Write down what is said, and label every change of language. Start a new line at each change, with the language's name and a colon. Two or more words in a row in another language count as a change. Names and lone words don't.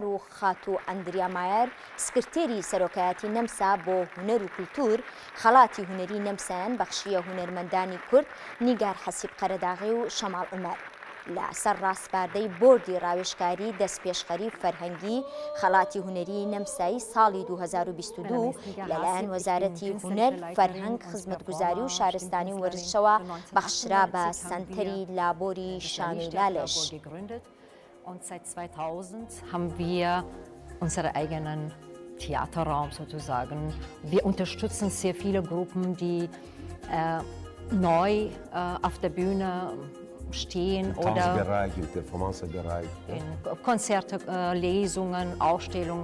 Central Kurdish: و خاتو ئەندریا مایر سکرتێری سەرۆکایەتی نەمسا بۆ هونەر و کولتور خەڵاتی هونەری نەمسایان بەخشیە هونەرمەندانی کورد نیگار حەسیب قەرەداغی و شەماڵ عومەر لە سەر ڕاستپاردەی بۆردی ڕاوێژکاری دەستپێشخەری فەرهەنگی خەڵاتی هونەری نەمسایی ساڵی 2022 لەلایەن وەزارەتی هونەر فەرهەنگ خزمەتگوزاری و شارستانی و وەرزشەوە بەخشرا بە سەنتەری لابۆری شانۆی لالێش.
German: Und seit 2000 haben wir unseren eigenen Theaterraum sozusagen. Wir unterstützen sehr viele Gruppen, die neu auf der Bühne stehen oder in Konzerte, Lesungen, Ausstellungen.